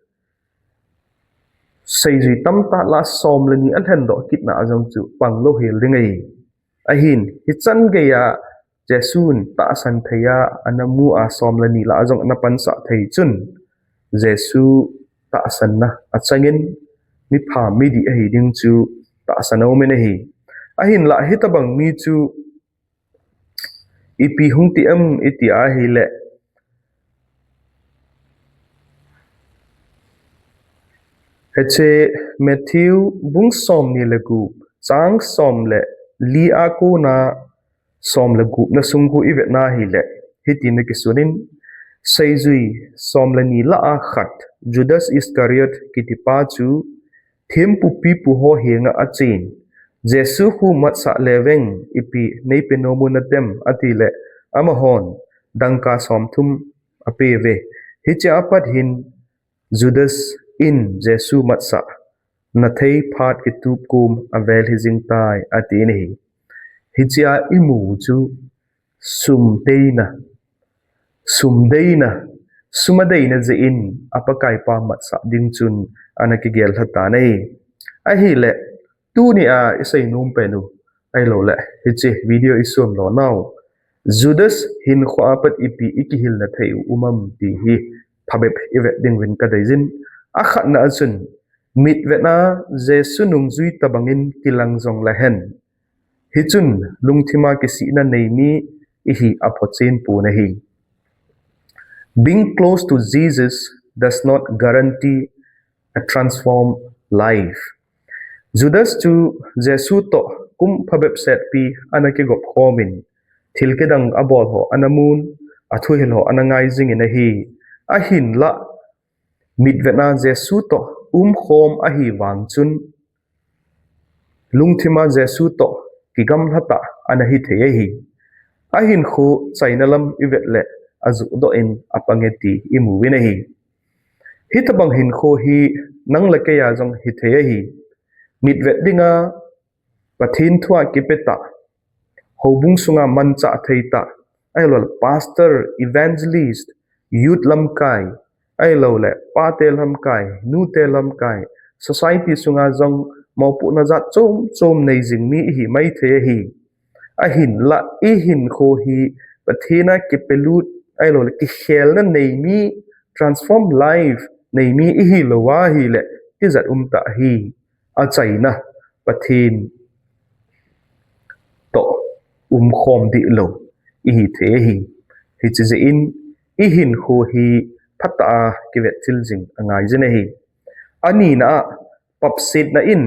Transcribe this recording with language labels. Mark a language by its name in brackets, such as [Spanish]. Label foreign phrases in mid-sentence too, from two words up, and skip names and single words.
[Thado Chin] sei ji tam ta la som le ni an han do kit na azong chu panglo hil ringai ahin hi chan ge ya jesun ta san theya anamu a som le ni la azong na pan sa thei chun jesu ta san na achangin mi pha mi di a hi ding chu ta sanau me na hi ahin la Hitobang mi chu ipi hungti am iti a hi le heche Matthew bung som ni le gu chang som le li a ko na som le gu na sung gu i vet na hi le hitin ne kisunin seizui som le ni la a khat Judas Iscariot kitipa chu them pu pi pu ho henga a chin jesu hu mat sa leweng ipi nei penomun atem atile amahon dangka som thum ape ve hiche apat hin Judas in jesu matsa na thei phat ki tup kum avel hi jing tai ati ni hichia imu chu deina sumadeina je in apakai pa matsa ding chun anaki gel hata nei a hi le tu ni a isai num penu ai lo le hichi video isum lo now Judas Hinkho apat ipi ikihilna thei umam ti hi phabep ive ding win ka daizin akhat na achun mit vena jesu nung zui tabangin kilang jong la hen hichun lungthima kisi na neimi ihi aphochen pu na hi [English] being close to Jesus does not guarantee a transformed life [Thado Chin] Judas chu jesu to kum phabep set pi anaki gop khomin thilkedang abol ho anamun athu hil ho anangai jing in hi ahin la mit vena jesu to khom a hi wang chun lungthima jesu to kigam hata ana hi the hi ihinkhou chainalam ivetle azu do in apangeti imu wina hi Hitobang Hinkho hi nanglake ya jong hi the hi mit vet dinga pathin thua kipeta hobung sunga mancha theita ailol [English] pastor evangelist youth [Thado Chin] lamkai ailo le patel lamkai nutel lamkai society sunga jong maupu na jatchom nei jing mi hi mai the hi ahin la ihinkhou hi pathina kipelut ailo le ki khel na nei mi [English] transform life [Thado Chin] nei mi hi lowa hi le ti zat ta hi a chaina pathin to khom di lo hi the hi chi in ihinkhou hi phata kivet chiljing angai jene hi ani na papsit na in